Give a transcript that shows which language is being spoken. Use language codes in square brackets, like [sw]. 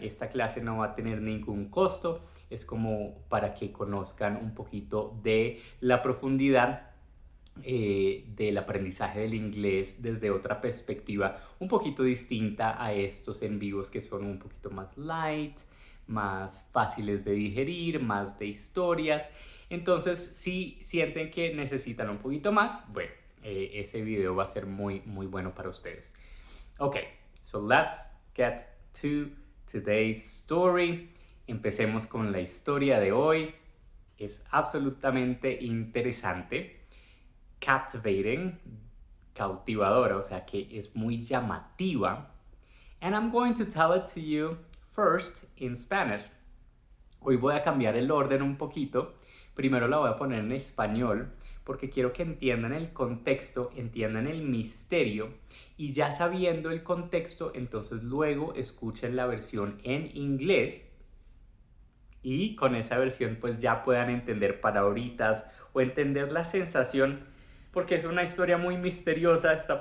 [es] Esta clase no va a tener ningún costo, es como para que conozcan un poquito de la profundidad del aprendizaje del inglés desde otra perspectiva un poquito distinta a estos en vivos que son un poquito más light, más fáciles de digerir, más de historias. Entonces, si sienten que necesitan un poquito más, bueno, ese video va a ser muy bueno para ustedes. [en] Ok, so let's get to today's story. [es] Empecemos con la historia de hoy. Es absolutamente interesante. Captivating, cautivadora, o sea que es muy llamativa. [en] And I'm going to tell it to you first in Spanish. [es] Hoy voy a cambiar el orden un poquito. Primero la voy a poner en español porque quiero que entiendan el contexto, entiendan el misterio y ya sabiendo el contexto, entonces luego escuchen la versión en inglés y con esa versión pues ya puedan entender palabritas o entender la sensación, porque es una historia muy misteriosa.